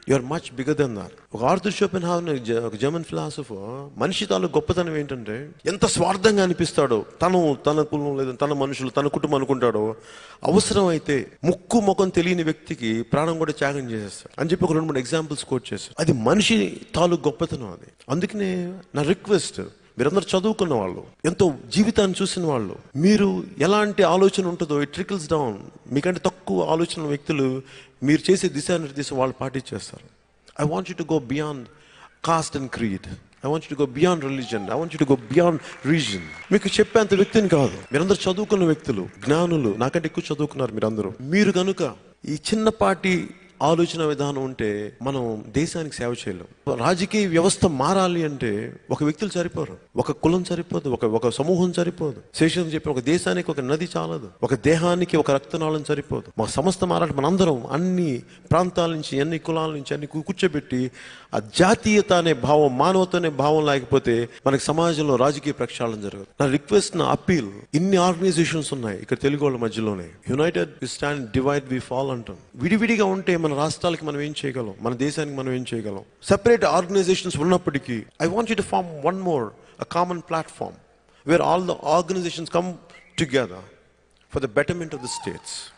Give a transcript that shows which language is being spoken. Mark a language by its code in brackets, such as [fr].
[en] You are much bigger than that. [te] ఒక Arthur షోపెన్హౌవర్, ఒక German philosopher, మనిషి తాలూకు గొప్పతనం ఏంటంటే ఎంత స్వార్థంగా అనిపిస్తాడో, తన కులం లేదా తన మనుషులు, తన కుటుంబం అనుకుంటాడో, అవసరం అయితే ముక్కు ముఖం తెలియని వ్యక్తికి ప్రాణం కూడా త్యాగం చేసేస్తాడు అని చెప్పి ఒక 2-3 ఎగ్జాంపుల్స్ కోట్ చేశారు. అది మనిషి తాలూకు గొప్పతనం. అది అందుకనే నా రిక్వెస్ట్, మీరందరూ చదువుకున్న వాళ్ళు, ఎంతో జీవితాన్ని చూసిన వాళ్ళు. మీరు ఎలాంటి ఆలోచన ఉంటుందో [en] It trickles down. [te] మీకంటే తక్కువ ఆలోచన వ్యక్తులు మీరు చేసే దిశానిర్దేశం వాళ్ళు పాటించేస్తారు. [en] I want you to go beyond caste and creed. I want you to go beyond religion. I want you to go beyond region. [te] మీకు చెప్పేంత వ్యక్తిని కాదు. మీరందరూ చదువుకున్న వ్యక్తులు, జ్ఞానులు, నాకంటే ఎక్కువ చదువుకున్నారు మీరందరూ. మీరు కనుక ఈ చిన్నపాటి ఆలోచన విధానం ఉంటే మనం దేశానికి సేవ చేయలేం. రాజకీయ వ్యవస్థ మారాలి అంటే ఒక వ్యక్తులు సరిపోరు, ఒక కులం సరిపోదు, ఒక సమూహం సరిపోదు. శేషం చెప్పిన ఒక దేశానికి ఒక నది చాలదు, ఒక దేహానికి ఒక రక్తనాళం సరిపోదు. మా సంస్థ మారాలి. మనందరం అన్ని ప్రాంతాల నుంచి, అన్ని కులాల నుంచి అన్ని కూర్చోబెట్టి ఆ జాతీయత అనే భావం, మానవత అనే భావం లేకపోతే మనకి సమాజంలో రాజకీయ ప్రక్షాళన జరగదు. నా రిక్వెస్ట్, నా అప్పీల్, ఇన్ని ఆర్గనైజేషన్స్ ఉన్నాయి ఇక్కడ తెలుగు వాళ్ళ మధ్యలోనే. [en] united we stand, divide we fall [te] అంటాం. విడివిడిగా ఉంటే మన రాష్ట్రాలకి మనం ఏం చేయగలం, మన దేశానికి మనం ఏం చేయగలం? [en] Separate organisations ఉన్నప్పటికీ I want you to form one more, a common platform where all the organizations come together for the betterment of the states.